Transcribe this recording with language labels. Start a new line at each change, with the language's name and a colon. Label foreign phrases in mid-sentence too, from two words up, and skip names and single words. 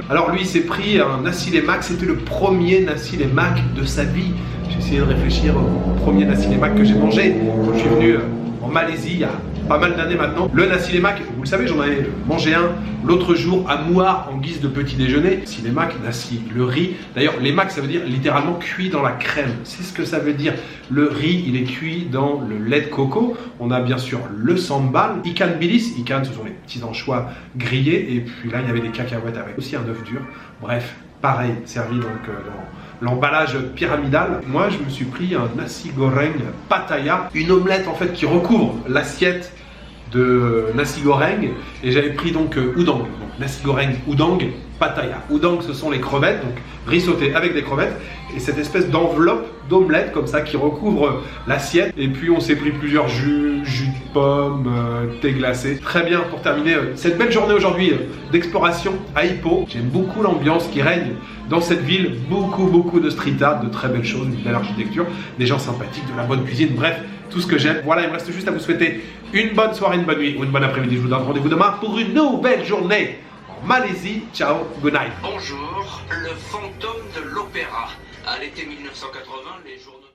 French: Alors lui s'est pris un
Malay: nasi lemak.
French: C'était le premier
Malay: nasi lemak
French: de sa vie. J'ai essayé de réfléchir au premier
Malay: nasi lemak
French: que j'ai mangé quand je suis venu en Malaisie il y a pas mal d'années maintenant. Le
Malay: nasi lemak,
French: vous le savez, j'en avais mangé un l'autre jour à Muar en guise de petit déjeuner.
Malay: Nasi lemak, nasi,
French: le riz. D'ailleurs, lemak, ça veut dire littéralement cuit dans la crème. C'est ce que ça veut dire. Le riz, il est cuit dans le lait de coco. On a bien sûr le sambal,
Malay: ikan bilis.
French: Ikan, ce sont les petits anchois grillés. Et puis là, il y avait des cacahuètes avec aussi un œuf dur. Bref, pareil, servi donc dans l'emballage pyramidal. Moi, je me suis pris un
Malay: nasi goreng Pattaya,
French: une omelette en fait qui recouvre l'assiette de
Malay: nasi goreng,
French: et j'avais pris donc udang, donc
Malay: nasi goreng udang Pattaya.
French: Udang, ce sont les crevettes, donc riz sauté avec des crevettes, et cette espèce d'enveloppe d'omelette comme ça qui recouvre l'assiette. Et puis on s'est pris plusieurs jus de pomme, thé glacé. Très bien, pour terminer cette belle journée aujourd'hui d'exploration à Hippo. J'aime beaucoup l'ambiance qui règne dans cette ville, beaucoup de
English: street art,
French: de très belles choses, une belle architecture, des gens sympathiques, de la bonne cuisine, bref, tout ce que j'aime. Voilà, il me reste juste à vous souhaiter une bonne soirée, une bonne nuit ou une bonne après-midi. Je vous donne rendez-vous demain pour une nouvelle journée en Malaisie. Ciao,
English: good night.
French: Bonjour, le fantôme de l'opéra. À l'été 1980, les journaux...